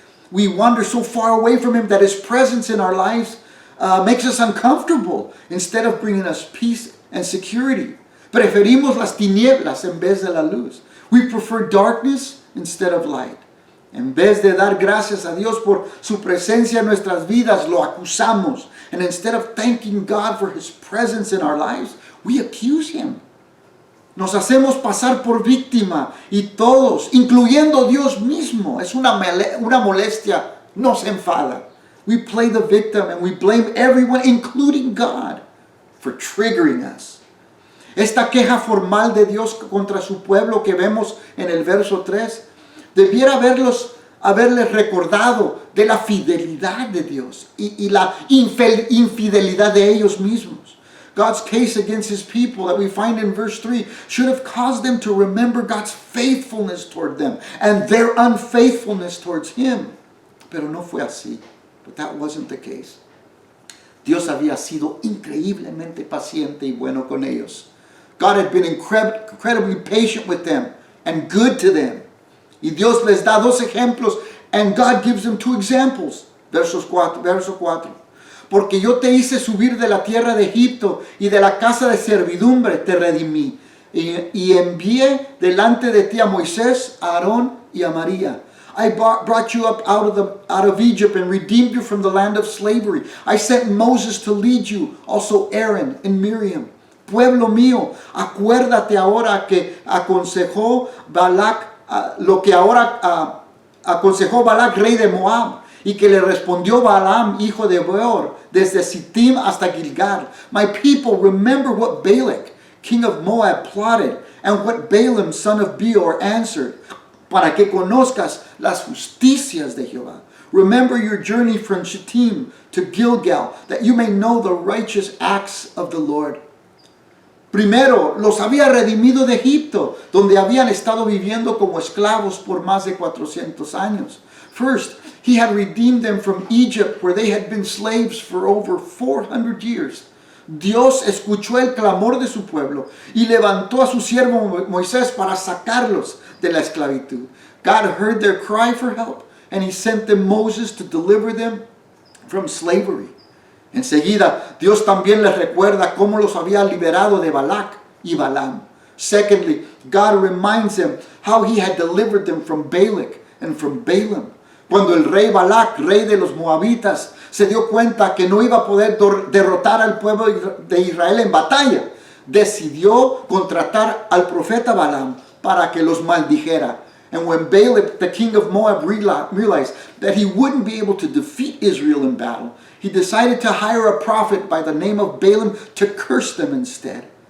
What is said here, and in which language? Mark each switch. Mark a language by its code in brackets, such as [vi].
[en] We wander so far away from Him that His presence in our lives makes us uncomfortable instead of bringing us peace and security. [es] Preferimos las tinieblas en vez de la luz. [en] We prefer darkness instead of light. [es] En vez de dar gracias a Dios por su presencia en nuestras vidas, lo acusamos. [en] And instead of thanking God for His presence in our lives, we accuse Him. [es] Nos hacemos pasar por víctima y todos, incluyendo Dios mismo, es una molestia, nos enfada. [en] We play the victim and we blame everyone, including God, for triggering us. [es] Esta queja formal de Dios contra su pueblo que vemos en el verso 3, debiera haberles recordado de la fidelidad de Dios y la infidelidad de ellos mismos. [en] God's case against his people that we find in verse 3 should have caused them to remember God's faithfulness toward them and their unfaithfulness towards him. [es] Pero no fue así. [en] But that wasn't the case. [es] Dios había sido increíblemente paciente y bueno con ellos. [en] God had been incredibly patient with them and good to them. [es] Y Dios les da dos ejemplos, [en] and God gives them two examples. [es] Verso 4. Porque yo te hice subir de la tierra de Egipto y de la casa de servidumbre te redimí. Y envié delante de ti a Moisés, a Aarón y a María. [en] I brought you up out of Egypt and redeemed you from the land of slavery. I sent Moses to lead you, also Aaron and Miriam. [es] Pueblo mío, acuérdate ahora que aconsejó Balac, lo que ahora aconsejó Balac, rey de Moab, y que le respondió Balaam, hijo de Beor, desde Sittim hasta Gilgal. [en] My people, remember what Balak, king of Moab, plotted, and what Balaam, son of Beor, answered, [es] para que conozcas las justicias de Jehová. [en] Remember your journey from Shittim to Gilgal, that you may know the righteous acts of the Lord. [es] Primero, los había redimido de Egipto, donde habían estado viviendo como esclavos por más de 400 años. [en] First, he had redeemed them from Egypt, where they had been slaves for over 400 years. [es] Dios escuchó el clamor de su pueblo y levantó a su siervo Moisés para sacarlos de la esclavitud. [en] God heard their cry for help, and he sent them Moses to deliver them from slavery. [es] Enseguida, Dios también les recuerda cómo los había liberado de Balac y Balaam. [en] Secondly, God reminds them how he had delivered them from Balak and from Balaam. [es] Cuando el rey Balac, rey de los Moabitas, se dio cuenta que no iba a poder derrotar al pueblo de Israel en batalla, decidió contratar al profeta Balaam para que los maldijera. [en] And when Balak, the king of Moab, realized that he wouldn't be able to defeat Israel in battle, he decided to hire a prophet by the name of Balaam to curse them instead.